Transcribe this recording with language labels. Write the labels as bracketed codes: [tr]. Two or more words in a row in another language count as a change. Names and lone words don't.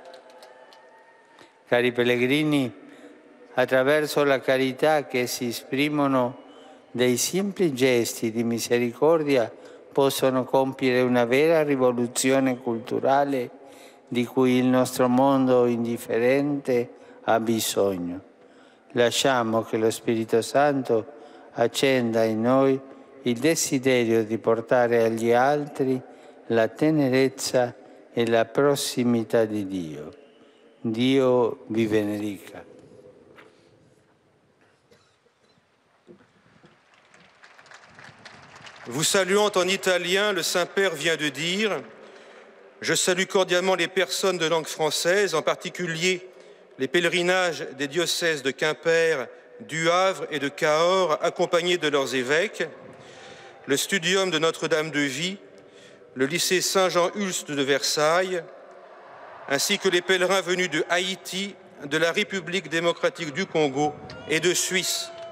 [it] Cari pellegrini, attraverso la carità che si esprimono dei semplici gesti di misericordia, possono compiere una vera rivoluzione culturale di cui il nostro mondo indifferente ha bisogno. Lasciamo che lo Spirito Santo accenda in noi il desiderio di portare agli altri la tenerezza e la prossimità di Dio. Dio vi benedica. [fr] Vous saluant en italien, le Saint-Père vient de dire « Je salue cordialement les personnes de langue française, en particulier les pèlerinages des diocèses de Quimper, du Havre et de Cahors, accompagnés de leurs évêques, le studium de Notre-Dame-de-Vie, le lycée Saint-Jean-Hulst de Versailles, ainsi que les pèlerins venus de Haïti, de la République démocratique du Congo et de Suisse.